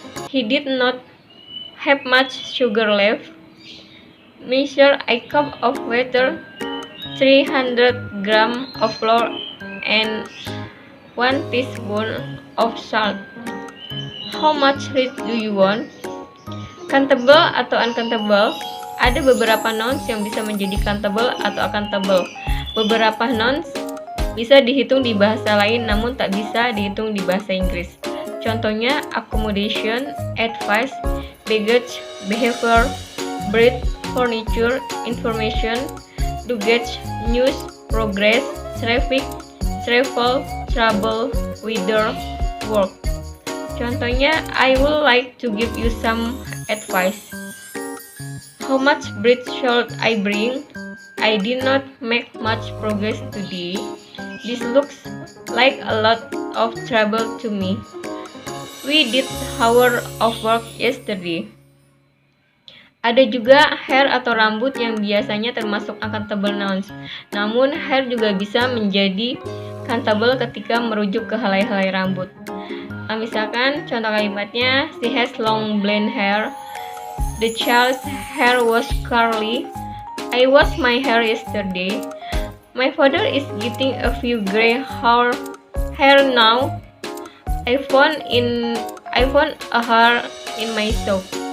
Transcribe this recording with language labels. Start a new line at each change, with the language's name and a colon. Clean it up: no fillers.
English: He did not have much sugar left. Measure a cup of water, 300 grams of flour, and 1 teaspoon of salt. How much rich do you want?
Indonesian: Countable atau uncountable? Ada beberapa nouns yang bisa menjadi countable atau uncountable. Beberapa nouns bisa dihitung di bahasa lain namun tak bisa dihitung di bahasa Inggris. Contohnya accommodation, advice, baggage, behavior, breed, furniture, information, luggage, news, progress, traffic, travel, trouble, weather, work. Contohnya,
English: I would like to give you some advice. How much bread should I bring? I did not make much progress today. This looks like a lot of trouble to me. We did hour of work yesterday.
Indonesian: Ada juga hair atau rambut yang biasanya termasuk uncountable nouns. Namun hair juga bisa menjadi countable ketika merujuk ke helai-helai rambut. Misalkan contoh kalimatnya,
English: she has long blonde hair. The child's hair was curly. I washed my hair yesterday. My father is getting a few gray hair now. I found a hair in my sock.